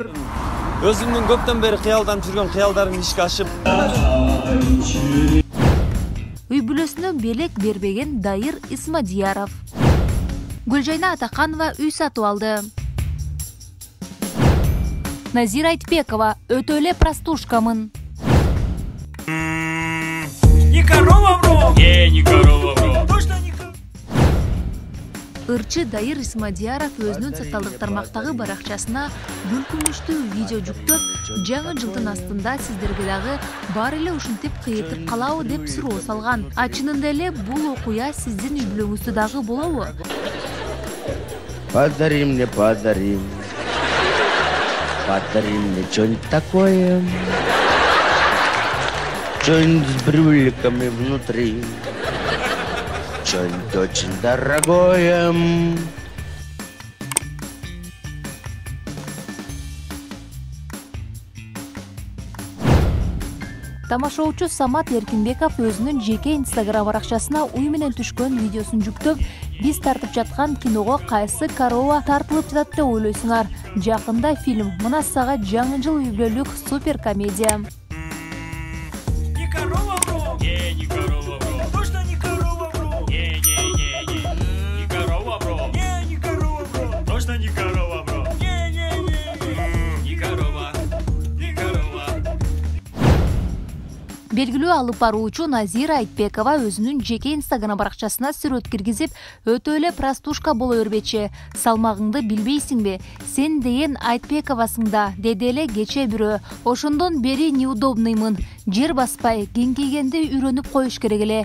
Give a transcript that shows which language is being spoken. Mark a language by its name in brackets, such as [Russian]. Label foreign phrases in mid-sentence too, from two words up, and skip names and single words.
[Kyrgyz] Өзүмдүн көптөн бери кыялданып жүргөн кыялдарым ишке ашып. Үй бүлөсүнө белек бербеген Дайыр Исмадияров. Гүлжайна Атаканова үй сатып алды. Назира Айтбекова өтө эле простушкамын. [Russian] Не корова, бро! Не корова, бро! [Kyrgyz] Ырчы Дайыр Исмадияров өзүнүн социалдык тармактагы баракчасына бүлкүнүчтүү видео жүктөп, жаңы жылдын астында сиздерге дагы бар эле ушинтип кыйытып калабы деп суроо салган. Чынында эле бул окуя сиздин үй бүлөңүздө дагы болобу? [Russian] Подари мне, подари мне что-нибудь такое, что-нибудь с брюликами внутри. Что-нибудь очень дорогое. [Kyrgyz] Тамашоочу Самат Эркинбеков өзүнүн жеке инстаграм баракчасына уй менен түшкөн видеосун жүктөп, биз тартып жаткан киного кайсы корова тартылып жатат деп ойлойсуңар? Жакында фильм мына сага жаңы жыл үй бүлөлүк супер комедия. [Russian] Не корова, бро! Не корова, бро! Точно не корова, бро! Не корова, бро! Не корова, бро! Точно не корова, бро! Не корова, не корова. [Kyrgyz] Белгилүү алып баруучу Назира Айтбекова өзүнүн жеке инстаграм баракчасына сүрөт киргизип, өтө эле простушка боло бербечи. Салмагыңды билбейсиңби? Сен деген Айтбековасың да, деди эле кече бирөө. Ошондон бери неудобныймын. Жер баспай, кеңкейгенди үйрөнүп коюш керек эле.